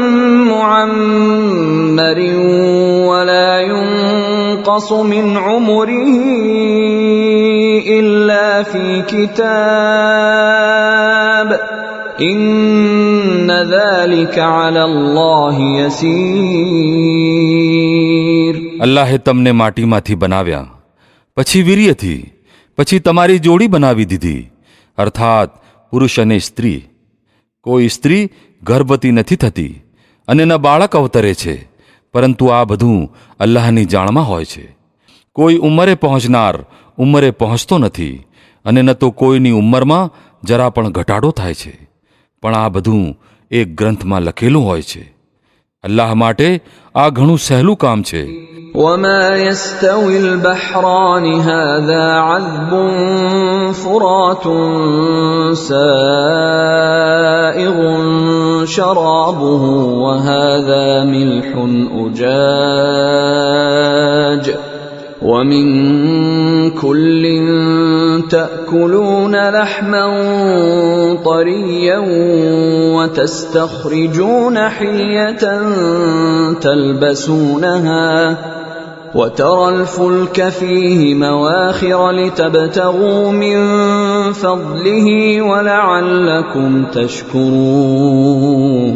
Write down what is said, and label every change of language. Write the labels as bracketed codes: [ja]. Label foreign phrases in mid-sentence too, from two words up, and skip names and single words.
[ar] معمر ولا ينقص من عمره إلا في كتاب إن ذلك على الله يسير. [gu] અલ્લાહે તમને માટીમાંથી બનાવ્યા, પછી વીર્યથી, પછી તમારી જોડી બનાવી દીધી, અર્થાત પુરુષ અને સ્ત્રી. કોઈ સ્ત્રી ગર્ભવતી નથી થતી અને ન બાળક અવતરે છે, પરંતુ આ બધું અલ્લાહની જાણમાં હોય છે. કોઈ ઉંમરે પહોંચનાર ઉંમરે પહોંચતો નથી અને ન તો કોઈની ઉંમરમાં જરા પણ ઘટાડો થાય છે, પણ આ બધું એક ગ્રંથમાં લખેલું હોય છે. અલ્લાહ માટે આ ઘણું સહેલું કામ છે. [ar] وما يستوي البحران هذا عذب فرات سائغ شرابه وهذا ملح أجاج ومن كل تأكلون لحما طريا وتستخرجون حلية تلبسونها وترى الفلك فيه مواخر لتبتغوا من فضله ولعلكم تشكرون.